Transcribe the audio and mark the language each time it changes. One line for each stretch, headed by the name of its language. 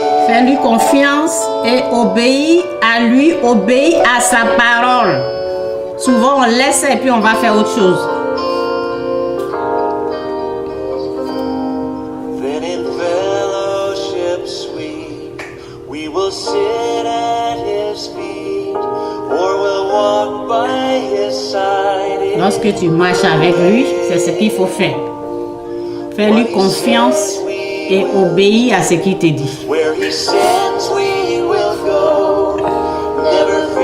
French: Fais-lui confiance et obéis à lui, obéis à sa parole. Souvent on laisse et puis on va faire autre chose.
English: Then in fellowship sweet, we will sit at his feet, or we'll walk by his side.
French: Lorsque tu marches avec lui, c'est ce qu'il faut faire. Fais-lui confiance et obéis à ce qu'il te dit.
English: Where he sends we will go, never